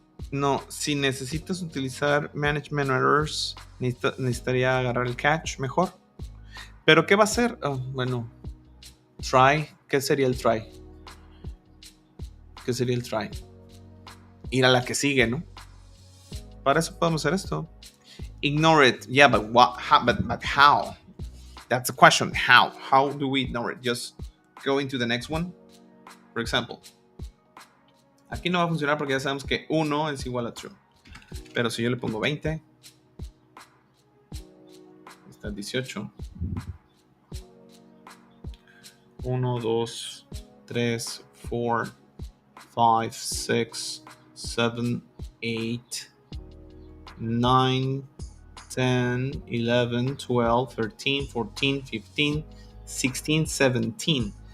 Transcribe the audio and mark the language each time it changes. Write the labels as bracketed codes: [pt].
[es] No, si necesitas utilizar management errors, necesitaría agarrar el catch mejor. ¿Pero qué va a hacer? Bueno, try. ¿Qué sería el try? Ir a la que sigue, ¿no? Para eso podemos hacer esto. [en] Ignore it. Yeah, but how? That's the question. How? How do we ignore it? Just go into the next one. For example, [es] Aquí no va a funcionar porque ya sabemos que 1 es igual a true. Pero si yo le pongo 20, está 18. 1, 2, 3, 4, 5, 6, 7, 8, 9, 10, 11, 12, 13, 14, 15, 16, 17.